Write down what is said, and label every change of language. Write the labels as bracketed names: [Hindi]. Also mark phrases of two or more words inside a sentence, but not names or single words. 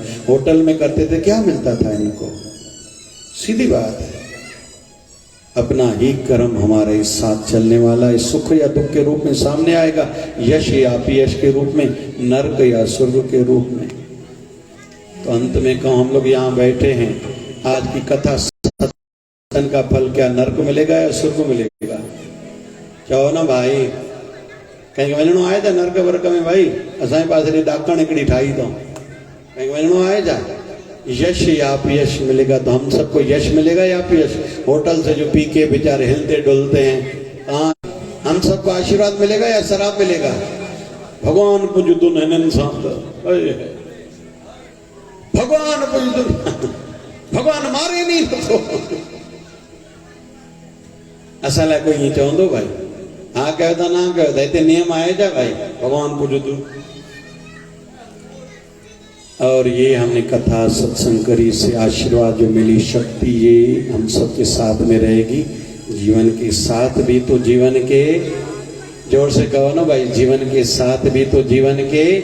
[Hindi] होटल में करते थे, क्या मिलता था इनको? सीधी बात है, अपना ही कर्म हमारे साथ चलने वाला है, सुख या दुख के रूप में सामने आएगा, यश या अपयश के रूप में, नर्क या स्वर्ग के रूप में। तो अंत में कहो, हम लोग यहाँ बैठे हैं, आज की कथा सत्संग का फल क्या नर्क मिलेगा या स्वर्ग मिलेगा? [Sindhi] चओ ना भाई, कहीं वञणो आहे छा नर्क वर्क में? भाई असांजे पास ॾाकण हिकिड़ी ठाही अथऊं, कहीं वञणो आहे छा? [Hindi] यश या अपयश मिलेगा, तो हम सबको यश मिलेगा या अपयश? होटल से जो पी के बेचारे हिलते डुलते हैं, हम सबको आशीर्वाद मिलेगा या शराब मिलेगा? [Sindhi] भगवान पुजदुन हिननि सां त, भगवान पुजदुन, भगवान मारे नहीं तो असां लाइ कोई ईअं चवंदो भाई? हाँ कयो था, ना कयो था, हिते नियम आहे छा भाई? भगवान पुजदुन। [Hindi] और ये हमने कथा सत्संग करी से आशीर्वाद जो मिली, शक्ति ये हम सबके साथ में रहेगी, जीवन के साथ भी तो जीवन के, जोर से कहो ना भाई, जीवन के साथ भी तो जीवन के।